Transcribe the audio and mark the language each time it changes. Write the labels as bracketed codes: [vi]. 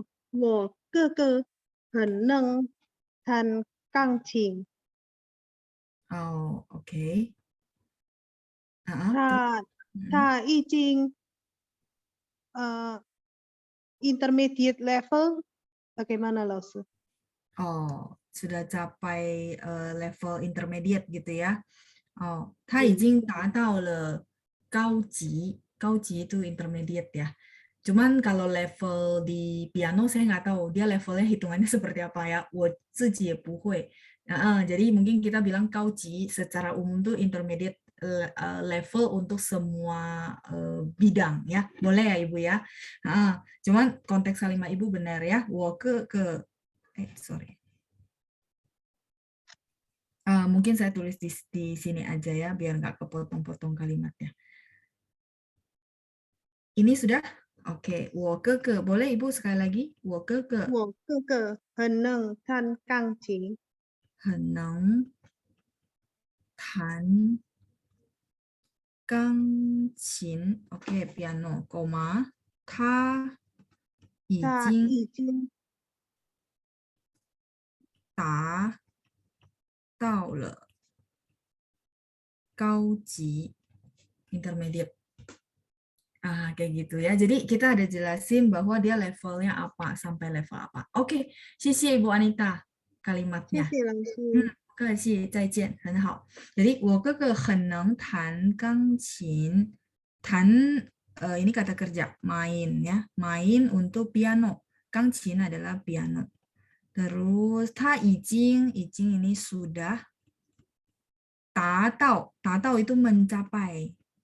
[zh] 我哥哥很能弹钢琴， [id] Oh, oke. [zh] 他已经 [en] intermediate level, [id] bagaimana [zh] 老师？ [id] Oh, sudah capai level intermediate gitu ya. [zh] Oh, 他已经达到了高级，高级 [id] itu intermediate ya. Cuman kalau level di piano saya nggak tahu dia levelnya hitungannya seperti apa ya. [zh] 我自己也不会. [id] Jadi mungkin kita bilang 高级 secara umum tuh intermediate level untuk semua bidang ya. Boleh ya Ibu ya. Cuman konteks kalimat Ibu benar ya. [zh] 我哥哥 [id] sorry. Mungkin saya tulis di sini aja ya, biar nggak kepotong-potong kalimatnya. Ini sudah? Oke, [zh] 我哥哥 [id] boleh Ibu sekali lagi? [zh] 我哥哥我哥哥很能弹钢琴，很能弹钢琴。 [id] Oke, piano, koma. [zh] 他已他经已经达到了高级 intermediate. [id] Kayak gitu ya. Jadi kita ada jelasin bahwa dia levelnya apa sampai level apa. Oke, [zh] 谢谢 [id] Ibu Anita [zh] 谢 [id] kalimatnya. [zh] 谢老师。不客气，再见，很好。 [id] Jadi [zh] 我哥哥很能弹钢琴。 [id] 弹 ini kata kerja main ya, main untuk piano. 钢琴 adalah piano. Terus [zh] 他已经 [id] ini sudah 达到 itu mencapai.